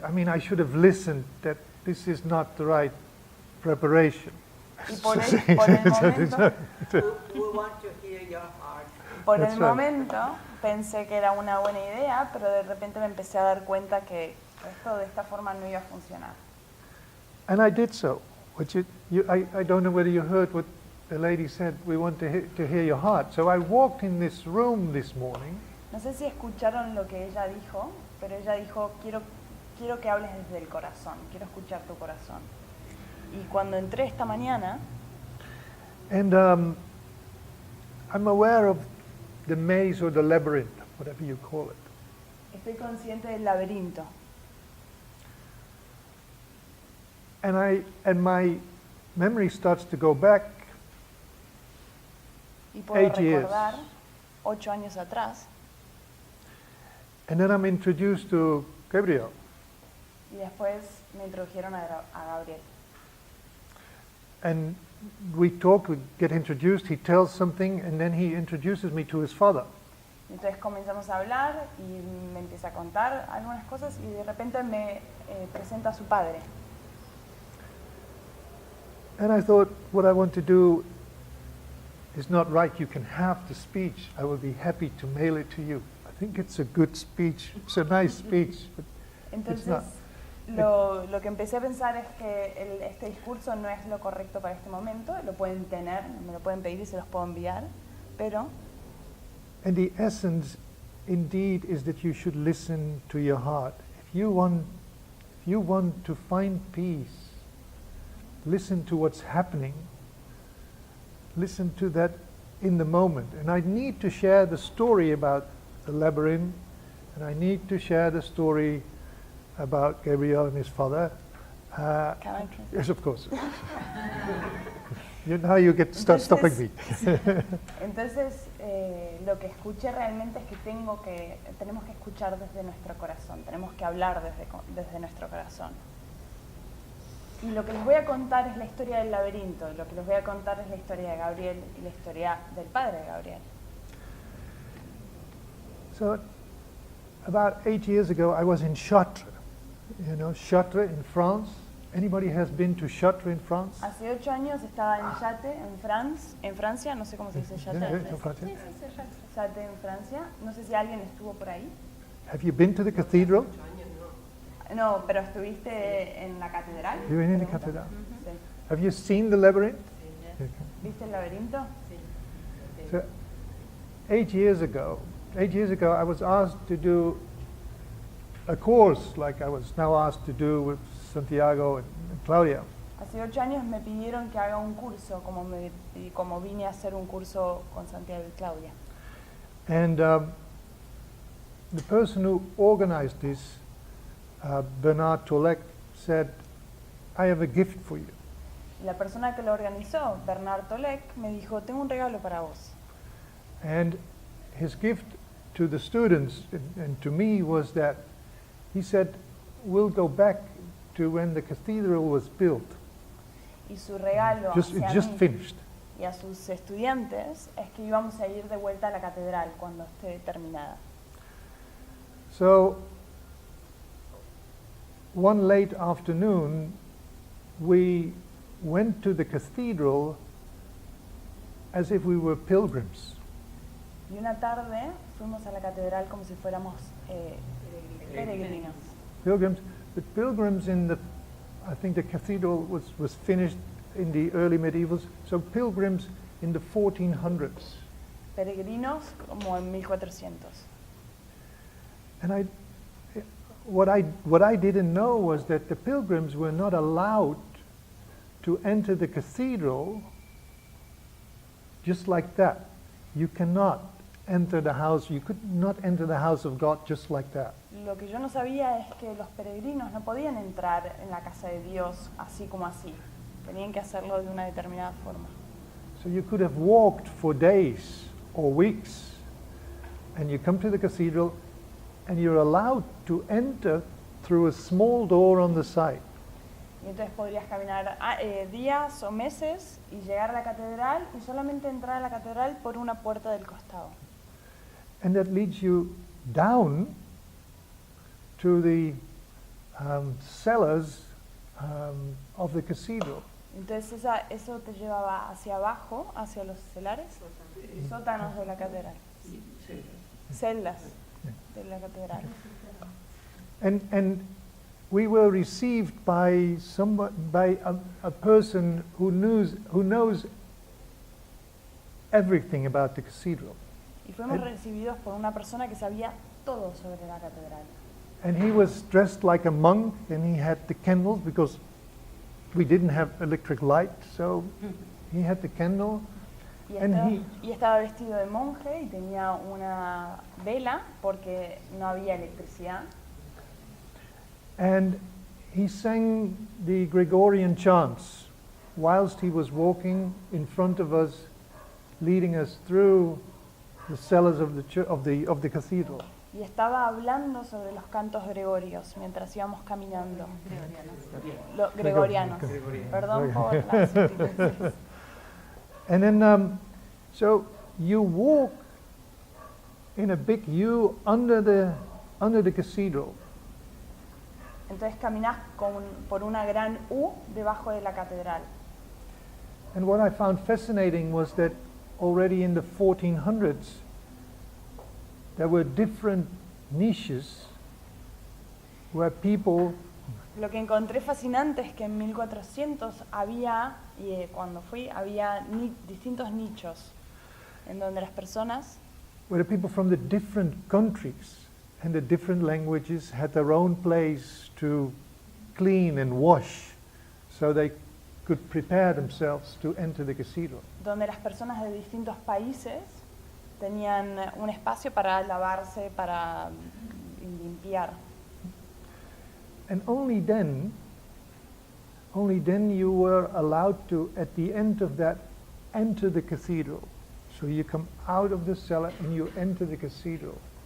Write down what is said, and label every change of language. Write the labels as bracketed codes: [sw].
[en] I mean, I should have listened that this is not the right preparation. [es] Y por el momento, [en] We want to hear your heart. [es] por [en] That's [es] el [en] right. [es] momento pensé que era una buena idea, pero de repente me empecé a dar cuenta que esto de esta forma no iba a funcionar. [en] And I did so. I don't know whether you heard what the lady said, we want to hear your heart. So I walked in this room this morning, [es] No sé si escucharon lo que ella dijo, pero ella dijo, quiero que hables desde el corazón, quiero escuchar tu corazón. Y cuando entré esta mañana, [en] and I'm aware of the maze or the labyrinth, whatever you call it. [es] estoy consciente del laberinto. [en] And my memory starts to go back, [es] Y puedo [en] 8 years. [es] recordar 8 años atrás, [en] and then I'm introduced to Gabriel. [es] y después me introdujeron a Gabriel. [en] And we talk, we get introduced, he tells something, and then he introduces me to his father. [es] Entonces comenzamos a hablar y me empieza a contar algunas cosas y de repente me presenta a su padre. [en] And I thought, what I want to do is not right. You can have the speech. I will be happy to mail it to you. I think it's a good speech. It's a nice speech. But [es] Entonces, [en] not. [es] lo que empecé a pensar es que este discurso no es lo correcto para este momento, lo pueden tener, me lo pueden pedir y se los puedo enviar, pero [en] and the essence, indeed, is that you should listen to your heart. If you want to find peace, listen to what's happening. Listen to that in the moment. And I need to share the story about the labyrinth, and I need to share the story about Gabriel and his father. can I translate? Yes, of course. Now you start stopping me. [es] Entonces, lo que escuché realmente es que tenemos que escuchar desde nuestro corazón, tenemos que hablar desde nuestro corazón. Y lo que les voy a contar es la historia del laberinto, lo que les voy a contar es la historia de Gabriel y la historia del padre de Gabriel. [en] So, about 8 years ago, I was in Chartres. You know, Chartres in France. Anybody has been to Chartres in France? [es] Hace 8 años estaba en Yate, en Francia, no sé cómo se dice Yate en [en] in France, [es] francés. Yate en Francia, no sé si alguien estuvo por ahí. [en] Have you been to the cathedral? [es] No, pero estuviste en la catedral. [en] You've been in the [es] Pregunta. [en] cathedral. [es] Sí. [en] Have you seen the labyrinth? [es] ¿Viste el laberinto? [en] So, 8 years ago, I was asked to do a course like I was now asked to do with Santiago and Claudia. [es] Hace 8 años me pidieron que haga un curso, como vine a hacer un curso con Santiago y Claudia. [en] And the person who organized this, Bernard Tolek, said, I have a gift for you. [es] La persona que lo organizó, Bernard Tolek, me dijo, tengo un regalo para vos. [en] And his gift to the students and to me was that he said, we'll go back to when the cathedral was built. [es] Y su regalo [en] It [es] hacia [en] just [es] mí [en] finished. [es] y a sus estudiantes es que íbamos a ir de vuelta a la catedral cuando esté terminada. [en] So one late afternoon, we went to the cathedral as if we were pilgrims. [es] Y una tarde fuimos a la catedral como si fuéramos peregrinos. [en] Pilgrims, but pilgrims I think the cathedral was finished in the early medievals. So pilgrims in the 1400s. [es] Peregrinos como en 1400. [en] And what I didn't know was that the pilgrims were not allowed to enter the cathedral just like that. You cannot enter the house, you could not enter the house of God just like that. [es] Lo que yo no sabía es que los peregrinos no podían entrar en la casa de Dios así como así. Tenían que hacerlo de una determinada forma. [en] So you could have walked for days or weeks, and you come to the cathedral, and you're allowed to enter through a small door on the side. [es] Y entonces podrías caminar días o meses y llegar a la catedral y solamente entrar a la catedral por una puerta del costado. [en] And that leads you down to the cellars of the cathedral. [es] Entonces eso te llevaba hacia abajo, hacia los celares, sótanos de la catedral, celdas de la catedral. [en] And we were received by a person who knows everything about the cathedral. [es] Y fuimos recibidos por una persona que sabía todo sobre la catedral. [en] And he was dressed like a monk, and he had the candles because we didn't have electric light, so he had the candle. [es] Y estaba vestido de monje y tenía una vela porque no había electricidad. [en] And he sang the Gregorian chants whilst he was walking in front of us, leading us through the cellars of the cathedral. [es] Y estaba hablando sobre los cantos gregorios mientras íbamos caminando. Gregorianos. Perdón por las sutilezas. [en] And then, so you walk in a big U under the cathedral. [es] Entonces caminás por una gran U debajo de la catedral. [en] And what I found fascinating was that already in the 1400s, there were different niches where people... [es] Lo que encontré fascinante es que en 1400 había, cuando fui, había distintos nichos en donde las personas... [en] Where the people from the different countries and the different languages had their own place to clean and wash, so they could prepare themselves to enter the cathedral. [es] Donde las personas de distintos países tenían un espacio para lavarse, para limpiar. [en] And only then you were allowed to, at the end of that, enter the cathedral. So you come out of the cellar and you enter the cathedral.